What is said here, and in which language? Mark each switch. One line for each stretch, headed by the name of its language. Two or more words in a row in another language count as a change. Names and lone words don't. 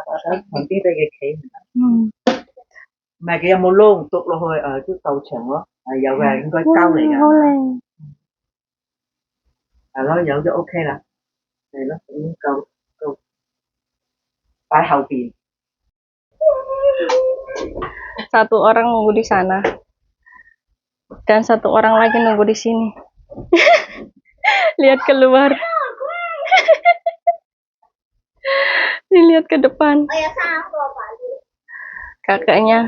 Cantonese: 喺旁邊俾佢企唔得。唔係佢有冇窿篤落去都夠長咯，係有嘅，應該膠嚟㗎。好靚。係咯，有就 OK 啦，係咯，已經夠擺後邊。
Indonesian: Satu orang nunggu di sana dan satu orang lagi nunggu di sini. Lihat keluar. Dilihat ke depan. Kakaknya.